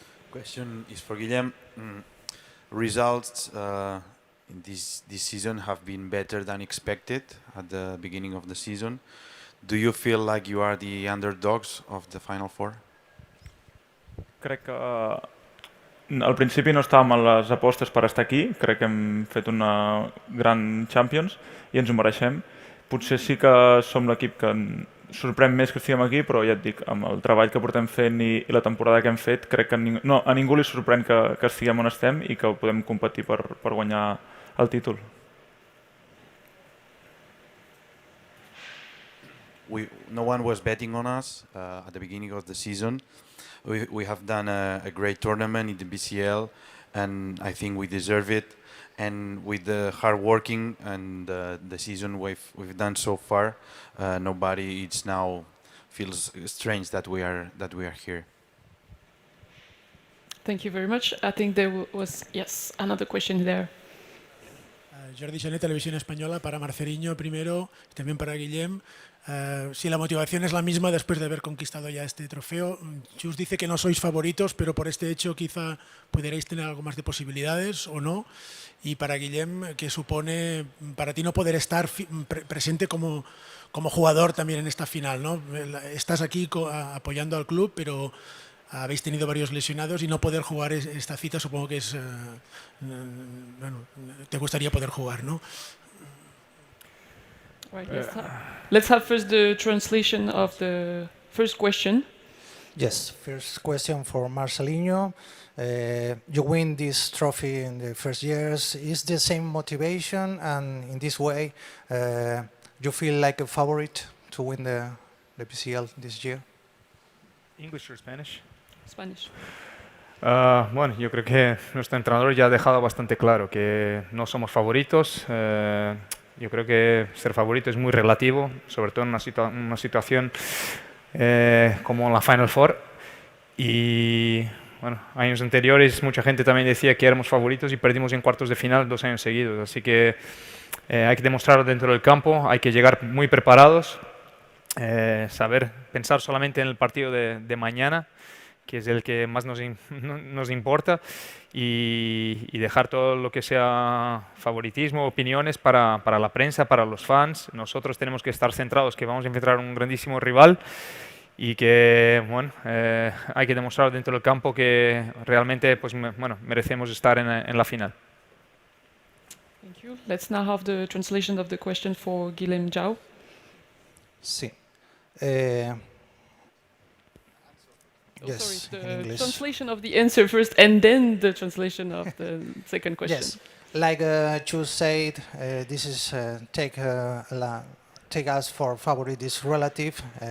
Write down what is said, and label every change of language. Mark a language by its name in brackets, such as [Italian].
[English] Question is for Guillem. Results in this season have been better than expected at the beginning of the season. Do you feel like you are the underdogs of the Final Four? [Catalan] Crec que al principi no estàvem a les apostes per estar aquí, crec que hem fet una gran Champions i ens ho mereixem. Potser sí que som l'equip que sorprèn més que estiguem aquí, però ja et dic, amb el treball que portem fent i la temporada que hem fet, crec que a ningú li sorprèn que estiguem on estem i que podem competir per guanyar el títol. [English] No one was betting on us at the beginning of the season. We have done a great tournament in the BCL, and I think we deserve it. And with the hard working and the season we've done so far, nobody now feels strange that we are here. Thank you very much. I think there was, yes, another question there. [Spanish] Jordi Gené, Televisión Española, para Marceliño primero, y también para Guillem. Si la motivación es la misma después de haber conquistado ya este trofeo, Chus dice que no sois favoritos, pero por este hecho quizá pudierais tener algo más de posibilidades o no. Y para Guillem, ¿qué supone para ti no poder estar presente como jugador también en esta final, ¿no? Estás aquí apoyando al club, pero habéis tenido varios lesionados y no poder jugar esta cita supongo que es... bueno, te gustaría poder jugar, ¿no? [English] Right, let's have first the translation of the first question. Yes, first question for Marcelinho. You win this trophy in the first years. Is the same motivation, and in this way, you feel like a favorite to win the PCL this year? English or Spanish? Spanish. [Spanish] Bueno, yo creo que nuestro entrenador ya ha dejado bastante claro que no somos favoritos. Yo creo que ser favorito es muy relativo, sobre todo en una situación como la Final Four. Y bueno, años anteriores mucha gente también decía que éramos favoritos y perdimos en cuartos de final 2 años seguidos. Así que hay que demostrarlo dentro del campo, hay que llegar muy preparados, saber pensar solamente en el partido de mañana, que es el que más nos importa, y dejar todo lo que sea favoritismo, opiniones para la prensa, para los fans. Nosotros tenemos que estar centrados que vamos a enfrentar a un grandísimo rival y que bueno, hay que demostrar dentro del campo que realmente pues, merecemos estar en la final. [English] Thank you. Let's now have the translation of the question for Guillem Jau. [Spanish] Sí. [English] Yes, sorry, the translation of the answer first and then the translation of the second question. Yes, like you said, this is take us for favorite is relative.